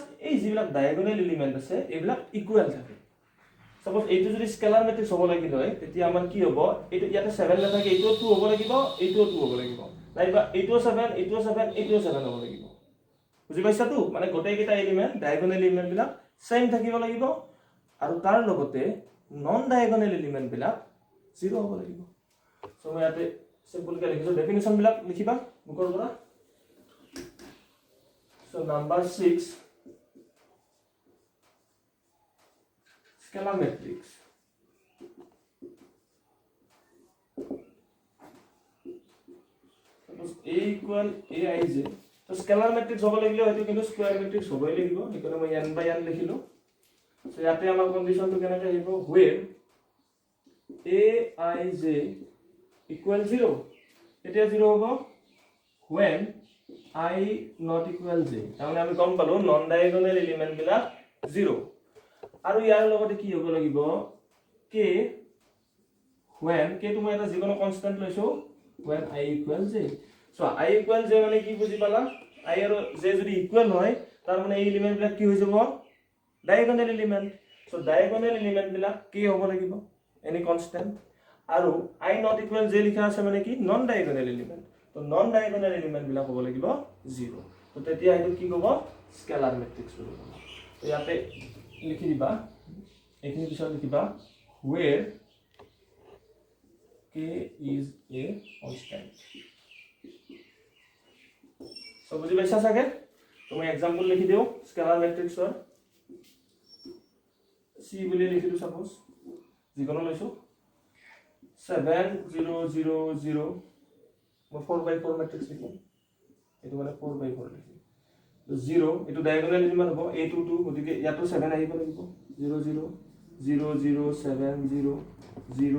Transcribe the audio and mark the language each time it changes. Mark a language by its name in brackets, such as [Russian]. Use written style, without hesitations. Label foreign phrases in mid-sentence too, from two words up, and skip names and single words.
[Assamese] এই যিবিলাক [English] diagonal element [Assamese] আছে এইবিলাক ইকুৱেল থাকে সাপোজ এইটো যদি [English] scalar matrix [Assamese] হ'ব লাগিল হয় তেতিয়া আমাৰ কি হ'ব এইটো ইয়াতে 7 নাথাকে এইটো 2 হ'ব লাগিব এইটো 2 হ'ব লাগিব নাইবা এইটো 7 এইটো 7 এইটো 7 হ'ব লাগিব বুজি পাইছা তো মানে গোটেই কেইটা [English] element diagonal element [Assamese] বিলাক সেম থাকিব লাগিব আৰু তাৰ লগতে [English] non diagonal element [Assamese] বিলাক 0 হ'ব লাগিব সো মই ইয়াতে সিম্পল কে লিখিছো ডেফিনিশন বিলাক লিখিবা বুকৰ পৰা [English] so number 6 scalar matrix suppose a equal aij তো scalar matrix [Assamese] হ'ব লাগিলে হয়তো কিন্তু [English] স্কয়ার matrix [Assamese] হ'বই লাগিব এখানে মই [English] n by n লিখিলো সো [Assamese] ইয়াতে আমাৰ কন্ডিশনটো কেনেকৈ আহিব [English] where aij equal [Assamese] 0 এতিয়া 0 হ'ব [English] when I not equal j [Assamese] তাহলে আমি গম পালো [English] non diagonal element [Assamese] বিলাক 0 আৰু ইয়াৰ লগতে কি হ'ব লাগিব [English] k when [Assamese] k তুমি এটা যিকোনো কনস্ট্যান্ট লৈছো [English] when I equal j so I equal j [Assamese] মানে কি বুজি পালা I আৰু j যদি ইকুৱেল হয় তাৰ মানে এই এলিমেন্ট বিলাক কি হৈ যাব [English] diagonal element so diagonal element [Assamese] বিলাক কি হ'ব লাগিব [English] any constant [Assamese] আৰু [English] I not equal j [Assamese] লিখা আছে মানে কি [English] non diagonal element [Assamese] তো [English] non diagonal element [Assamese] বিলাক হ'ব লাগিব 0 তো তেতিয়া এটো কি হ'ব [English] scalar matrix [Assamese] হ'ব তো ইয়াতে লিখি দিবা এইখিনি পিছত লিখিবা where [English] k is a constant so [Assamese] বুজি পাইছা সাগে তুমি एग्जांपल লিখি দিও [English] scalar matrixৰ [Assamese] c বুলি লিখি দিও সাপোজ যিকোনো লৈছো 7 0 0 0 মই 4/4 ম্যাট্ৰিক্স লিখিম এটো মানে 4/4 লিখিম 0 এটো [English] diagonal element [Assamese] হ'ব a22 গতিকে ইয়াতো 7 আহিব লাগিব 0 0 0 0 7 0 0